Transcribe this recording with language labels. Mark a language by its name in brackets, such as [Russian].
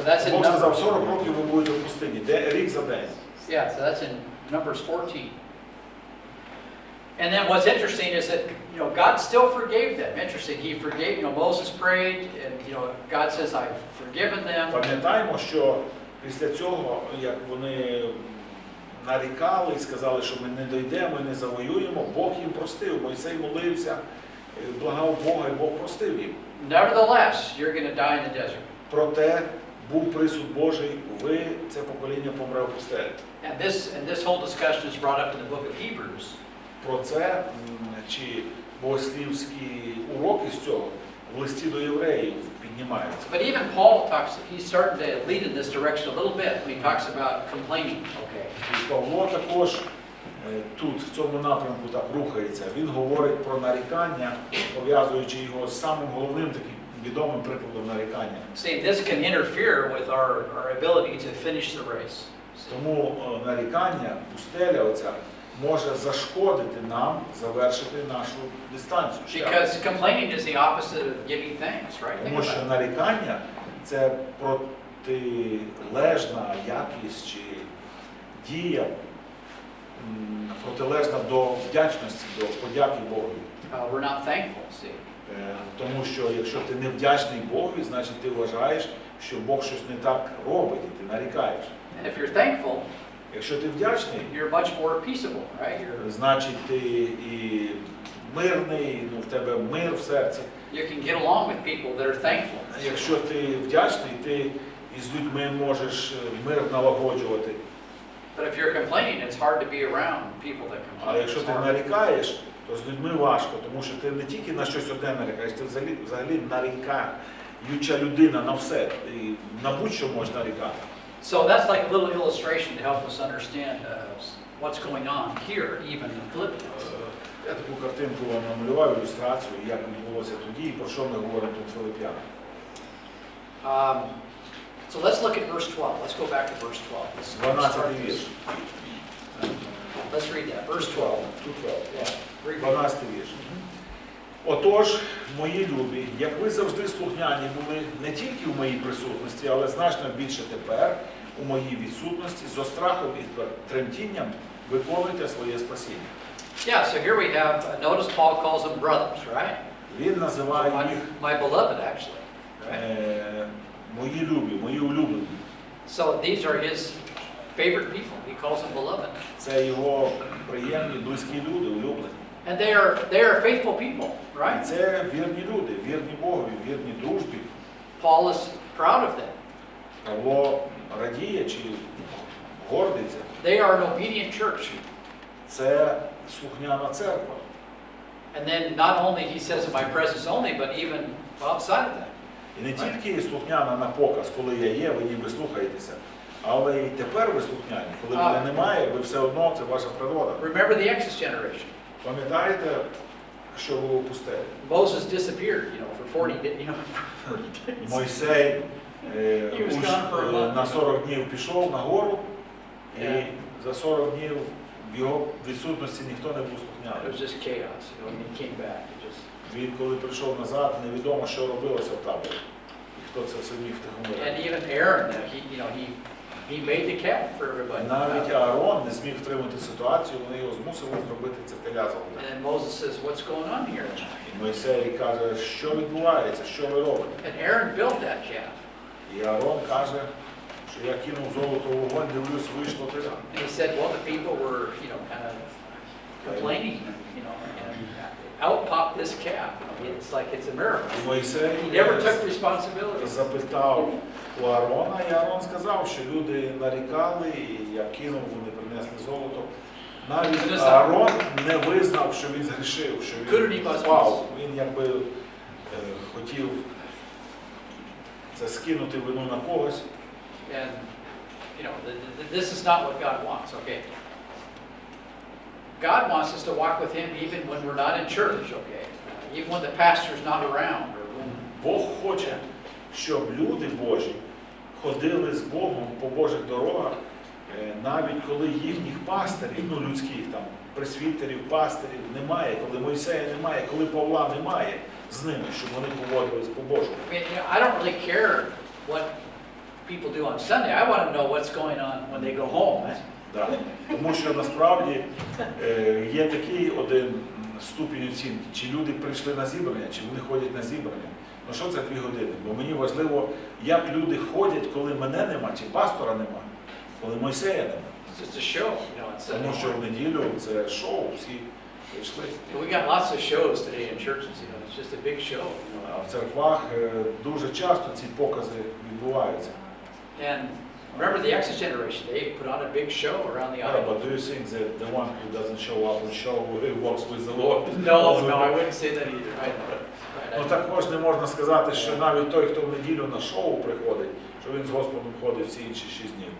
[Ukrainian] Бог сказав, 40 років ви будете в пустині, рік за день. [English] Yeah, so that's in Numbers 14. And then what's interesting is that, you know, God still forgave them. Interesting, he forgave, you know, Moses prayed, and, you know, God says, I've forgiven them. [Ukrainian] Пам'ятаємо, що після цього, як вони нарікали і сказали, що ми не дійдемо і не завоюємо, Бог їм простив. Мойсей молився, благав Бога, і Бог простив їм. [English] Nevertheless, you're going to die in the desert. [Ukrainian] Проте був присуд Божий, ви, це покоління, помре в пустелі. [English] And this whole discussion is brought up in the book of Hebrews. [Ukrainian] Про це, чи богослівські уроки з цього в листі до євреїв піднімаються. [English] But even Paul talks, he's starting to lead in this direction a little bit when he talks about complaining. Okay. [Ukrainian] І Павло також тут, в цьому напрямку так рухається. Він говорить про нарікання, пов'язуючи його з самим головним таким відомим прикладом нарікання. [English] See, this can interfere with our ability to finish the race. [Ukrainian] Тому нарікання, пустеля оця, може зашкодити нам завершити нашу дистанцію. [English] Because complaining is the opposite of giving thanks, right? [Ukrainian] Тому що нарікання – це протилежна якість чи дія, протилежна до вдячності, до подяки Богу. [English] We're not thankful, see. [Ukrainian] Тому що якщо ти не вдячний Богові, значить ти вважаєш, що Бог щось не так робить, і ти нарікаєш. [English] And if you're thankful, [Ukrainian] якщо ти вдячний, [English] you're much more peaceable, right? [Ukrainian] Значить ти і мирний, ну в тебе мир в серці. [English] You can get along with people that are thankful. [Ukrainian] Якщо ти вдячний, ти із людьми можеш мир налагоджувати. [English] But if you're complaining, it's hard to be around people that complain. [Ukrainian] Але якщо ти нарікаєш, то з людьми важко, тому що ти не тільки на щось одне нарікаєш, ти взагалі нарікаюча людина на все, і на будь-що можеш нарікати. [English] So that's like a little illustration to help us understand what's going on here, even in Philippians. [Ukrainian] Я таку картинку вам намалював, ілюстрацію, як відбулося тоді, і про що ми говоримо тут Филип'ян. [English] So let's look at verse 12. Let's go back to verse 12. [Ukrainian] 12-й вірш. [English] Let's read that. Verse 12. [Ukrainian] 12-й вірш. Отож, мої любі, як ви завжди слухняні були не тільки в моїй присутності, але значно більше тепер, у моїй відсутності, зо страхом і тремтінням виконуйте своє спасіння. [English] Yeah, so here we have, notice Paul calls them brothers, right? [Ukrainian] Він називає їх [English] my beloved, actually. Right? [Ukrainian] Мої любі, мої улюблені. [English] So these are his favorite people. He calls them beloved. [Ukrainian] Це його приємні, близькі люди, улюблені. [English] And they are faithful people, right? [Ukrainian] Це вірні люди, вірні Богові, вірні дружбі. [English] Paul is proud of them. [Ukrainian] Павло радіє чи гордиться. [English] They are an obedient church. [Ukrainian] Це слухняна церква. [English] And then not only he says in my presence only, but even outside of that. [Ukrainian] І не тільки слухняна на показ, коли я є, ви ніби слухаєтеся, але і тепер ви слухняні. Коли мене немає, ви все одно, це ваша природа. [English] Remember the Exodus generation. [Ukrainian] Пам'ятаєте, що було в пустелі? [English] Moses disappeared, for 40 days. [Ukrainian] Мойсей [English] He was gone for a month. [Ukrainian] на 40 днів пішов на гору, і за 40 днів в його відсутності ніхто не був [English] It [Ukrainian] слухняний. [English] was just chaos, you know, when he came back. It just... [Ukrainian] Він, коли прийшов назад, невідомо, що робилося в таборі. І хто це все міг втихомирити. [English] And even Aaron, he made the calf for everybody. [Ukrainian] Навіть Аарон не зміг втримати ситуацію, вони його змусили зробити це теля золоте. [English] And Moses says, what's going on here? [Ukrainian] І Мойсей каже, що відбувається, що ви робите? [English] And Aaron built that calf. [Ukrainian] І Аарон каже, що я кинув золото в вогонь, дивлюсь, вийшло теля. [English] And he said, well, the people were, kind of complaining, and out popped this calf. It's like it's a miracle. [Ukrainian] І Мойсей [English] He never took responsibility. [Ukrainian] запитав у Аарона, і Аарон сказав, що люди нарікали, і я кинув, вони принесли золото. Навіть Аарон не визнав, що він згрішив, що він впав. Він якби хотів це скинути вину на когось. [English] And, this is not what God wants, okay? God wants us to walk with Him even when we're not in church, okay? Even when the pastor's not around. Or when... [Ukrainian] Бог хоче, щоб люди Божі ходили з Богом по Божих дорогах, навіть коли їхніх пастирів, людських там, пресвітерів, пастирів немає, коли Мойсея немає, коли Павла немає з ними, щоб вони поводились по-божому. [English] I don't really care what people do on Sunday. I want to know what's going on when they go home. [Ukrainian] Да. Тому що насправді є такий один ступінь оцінки, чи люди прийшли на зібрання, чи вони ходять на зібрання. Ну що це 2 години? Бо мені важливо, як люди ходять, коли мене нема, чи пастора нема, коли Мойсея нема. [English] It's just a show, [Ukrainian] Тому що в неділю це шоу, всі прийшли. [English] We got lots of shows today in churches, it's just a big show. [Ukrainian] А в церквах дуже часто ці покази відбуваються. [English] And remember the Exodus generation, they put on a big show around the island. But do you think that the one who doesn't show up and show who walks with the Lord? No, I wouldn't say that either. [Ukrainian] Ну також не можна сказати, що навіть той, хто в неділю на шоу приходить, що він з Господом ходить всі інші 6 днів.